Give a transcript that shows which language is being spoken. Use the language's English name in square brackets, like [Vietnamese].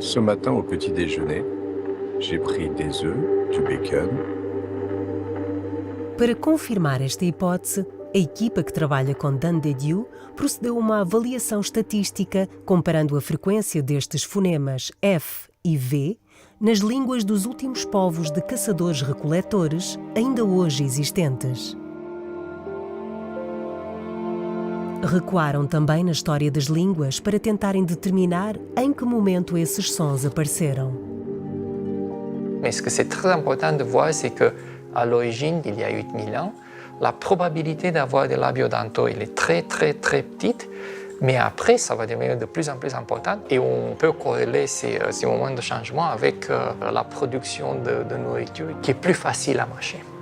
[French] Ce matin au petit déjeuner, j'ai pris des œufs, du bacon. [Portuguese] Para confirmar esta hipótese, a equipa que trabalha com Dan Didiu procedeu a uma avaliação estatística comparando a frequência destes fonemas F e V nas línguas dos últimos povos de caçadores-recoletores ainda hoje existentes. Recuaram também na história das línguas para tentarem determinar em que momento esses sons apareceram. [French] Mais ce que c'est très important de voir, c'est qu'à l'origine, il y a 8000 ans, la probabilité d'avoir des labiodentaux, elle est très petite, mais après, ça va devenir de plus en plus important et on peut corréler ces moments de changement avec la production de nourriture qui est plus facile à mâcher.